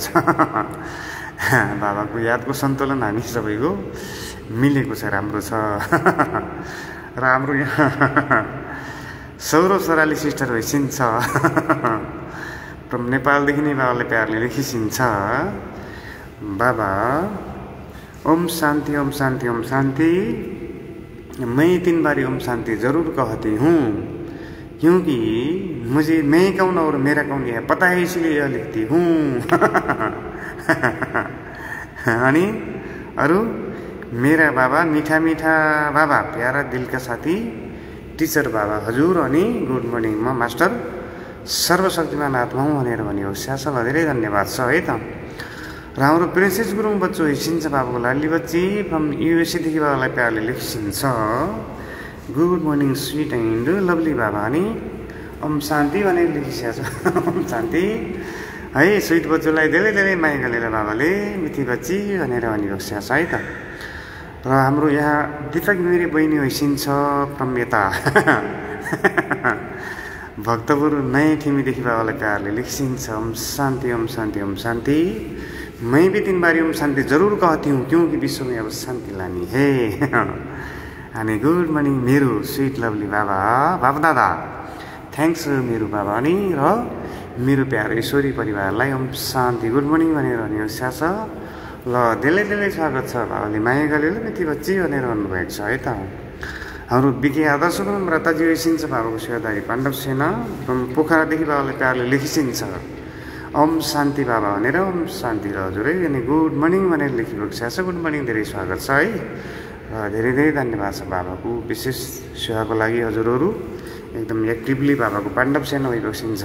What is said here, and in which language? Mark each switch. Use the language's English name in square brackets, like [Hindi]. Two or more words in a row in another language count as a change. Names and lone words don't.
[Nepali] बाबाको यादको सन्तुलन हामी सबैको मिलेको छ, राम्रो छ। र हाम्रो यहाँ सौरव सराली सिस्टर होइसिन्छ फ्रम नेपालदेखि नै बाबाले प्यारले लेखिसिन्छ बाबा ओम शांति ओम शांति ओम शांति। [Hindi] मैं 3 बारी ओम शांति जरूर कहती हूँ क्योंकि मुझे मैं कौन और मेरा कौन यह पता है इसलिए यह लिखती हूँ [Nepali] अनि अरू [Hindi] मेरा बाबा मीठा मीठा बाबा प्यारा दिल का साथी टीचर बाबा [Nepali] हजुर अनि [English] good morning [Nepali] म मास्टर सर्वशक्तिमान आत्मा हुँ भनेर भन्यो। स्यासलाई धेरै धन्यवाद छ है त। र हाम्रो प्रिन्सेस गुरुङ बच्चो हिसिन्छ बाबाको लाडली बच्ची फ्रम युएसएदेखि बाबालाई प्यारले लेखिसिन्छ [English] good morning sweet and lovely [Nepali] बाबा अनि ओम शान्ति भनेर लेखिसकेको छ ओम शान्ति है। स्विट बच्चोलाई धेरै धेरै माया गरेर बाबाले मिठी बच्ची भनेर भनिरहेको छ है त। र हाम्रो यहाँ दिपक मेरी बहिनी होइसिन्छ फ्रम यता भक्तपुर नयाँ ठिमीदेखि बाबालाई प्यारले लेखिसिन्छ ओम शान्ति ओम शान्ति ओम शान्ति। [Hindi] मैं भी 3 बारी ओम शांति जरूर कहती हूँ क्योंकि विश्व में अब शांति लानी है [Nepali] अनि [English] good morning [Nepali] मेरो [English] sweet lovely [Nepali] बाबा बाबा दादा थ्याङ्क्स मेरो बाबा अनि र मेरो प्यारो ईश्वरी परिवारलाई ओम शान्ति [English] good morning [Nepali] भनेर भनेको छ ल धेरै धेरै स्वागत छ बाबाले माया गरेर मिठी बच्ची भनेर भन्नुभएको छ है त। हाम्रो बिके आदर्श गुरुङ व्रताजी होइसिन्छ बाबाको सेवादारी पाण्डव सेना पोखरादेखि बाबाले प्यारले लेखिसिन्छ ओम शान्ति बाबा भनेर ओम शान्ति र हजुरै अनि [English] good morning [Nepali] भनेर लेखिएको छ [English] good morning [Nepali] धेरै स्वागत छ है र धेरै धेरै धन्यवाद छ बाबाको विशेष सेवाको लागि हजुरहरू एकदम एक्टिभली बाबाको पाण्डव सेना भइबक्सिन्छ।